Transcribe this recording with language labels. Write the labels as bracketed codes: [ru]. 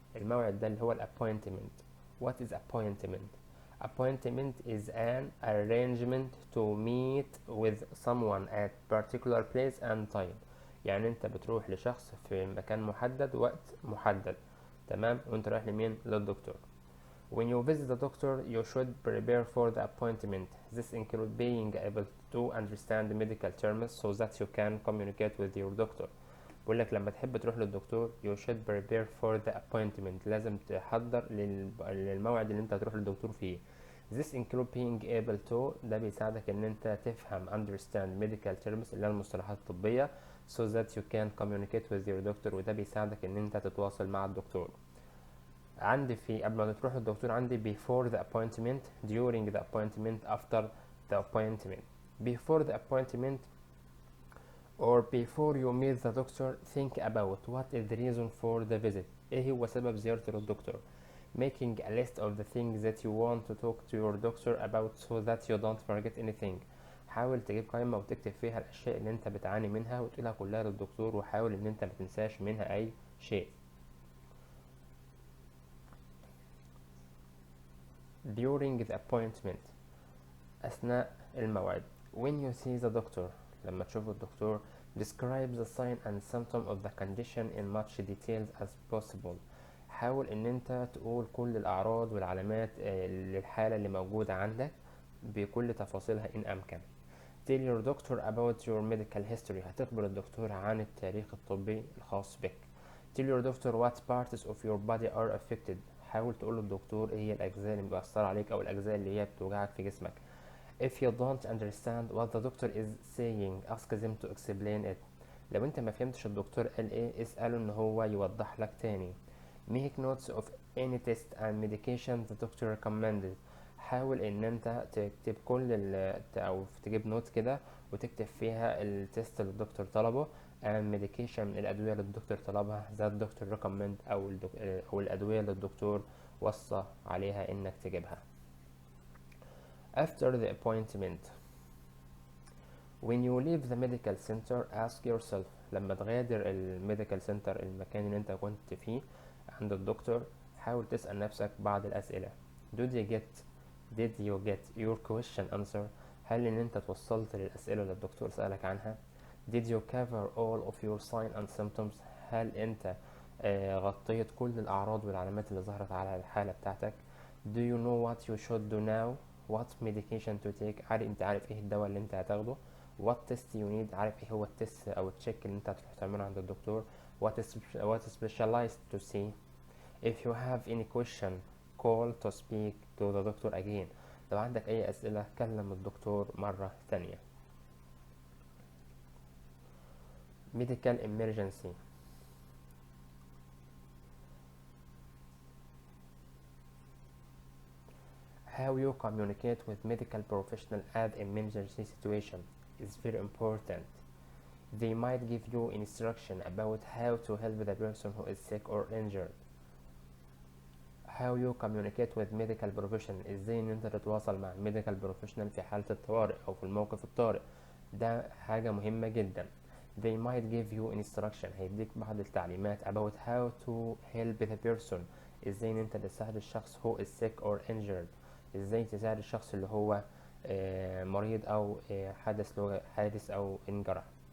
[ar] الموعد ده اللي هو appointment. [en] What is appointment? Appointment is an arrangement to meet with someone at particular place and time. [ar] يعني انت بتروح لشخص في مكان محدد وقت محدد. تمام؟ وانت رايح لمين؟ للدكتور. [en] When you visit the doctor, you should prepare for the appointment. This includes being able to understand the medical terms so that you can communicate with your doctor. [ar] بقول لك لما تحب تروح للدكتور [en] you should prepare for the appointment. [ar] لازم تحضر للموعد اللي انت هتروح للدكتور فيه. [en] This includes being able to [ar] ده بيساعدك ان انت تفهم [en] understand medical terms [ar] اللي هي المصطلحات الطبية [en] so that you can communicate with your doctor [ar] وده بيساعدك ان انت تتواصل مع الدكتور. عندي في قبل ما تروح للدكتور عندي [en] before the appointment, during the appointment, after the appointment. Before the appointment or before you meet the doctor, think about what is the reason for the visit. [ar] ايه هو سبب زيارتي للدكتور. [en] Making a list of the things that you want to talk to your doctor about so that you don't forget anything. [ar] حاول تجيب قائمة وتكتب فيها الأشياء اللي انت بتعاني منها وتقولها كلها للدكتور وحاول ان انت ما تنساش منها أي شيء. [en] During the appointment [ar] أثناء الموعد. [en] When you see the doctor [ar] لما تشوف الدكتور [en] describe the sign and symptom of the condition in much detail as possible. [ar] حاول ان انت تقول كل الأعراض والعلامات للحالة اللي موجودة عندك بكل تفاصيلها إن أمكن. [en] Tell your doctor about your medical history. [ar] هتخبر الدكتور عن التاريخ الطبي الخاص بك. [en] Tell your doctor what parts of your body are affected. [ar] حاول تقول للدكتور ايه هي الأجزاء اللي مؤثرة عليك أو الأجزاء اللي هي بتوجعك في جسمك. [en] If you don't understand what the doctor is saying, ask them to explain it. [ar] لو انت ما فهمتش الدكتور قال ايه اسأله ان هو يوضح لك تاني. [en] Make notes of any test and medication the doctor recommended. [ar] حاول ان انت تكتب كل او تجيب نوت كده وتكتب فيها التست اللي الدكتور طلبه [en] and medication [ar] الادوية اللي الدكتور طلبها [en] that doctor recommend [ar] او الادوية اللي الدكتور وصى عليها انك تجيبها. [en] After the appointment, when you leave the medical center, ask yourself. [ar] لما تغادر الميديكال سنتر، المكان اللي انت كنت فيه عند الدكتور، حاول تسأل نفسك بعض الأسئلة. [en] Did you get your question answered؟ [ar] هل ان انت توصلت للأسئلة اللي الدكتور سألك عنها؟ [en] Did you cover all of your signs and symptoms؟ [ar] هل انت غطيت كل الأعراض والعلامات اللي ظهرت على الحالة بتاعتك؟ [en] Do you know what you should do now؟ What medication to take؟ [ar] انت عارف ايه الدواء اللي انت هتاخده؟ [en] What test you need؟ [ar] عارف ايه هو التست او التشيك اللي انت هتروح تعمله عند الدكتور؟ [en] What specialized to see؟ If you have any question, call to speak to the doctor again. [ar] لو عندك اي اسئلة كلم الدكتور مرة ثانية. [en] Medical emergency. How you communicate with medical professional at emergency situation is very important. They might give you instruction about how to help the person who is sick or injured. How you communicate with medical professional، [ar] ازاي ان انت تتواصل مع [en] medical professional [ar] في حالة الطوارئ او في الموقف الطارئ، ده حاجة مهمة جدا. [en] They might give you instruction، [ar] هيديك بعض التعليمات [en] about how to help the person، [ar] ازاي ان انت تساعد الشخص [en] who is sick or injured، [ar] ازاي تساعد الشخص اللي هو مريض او حدث له حادث او انجرح.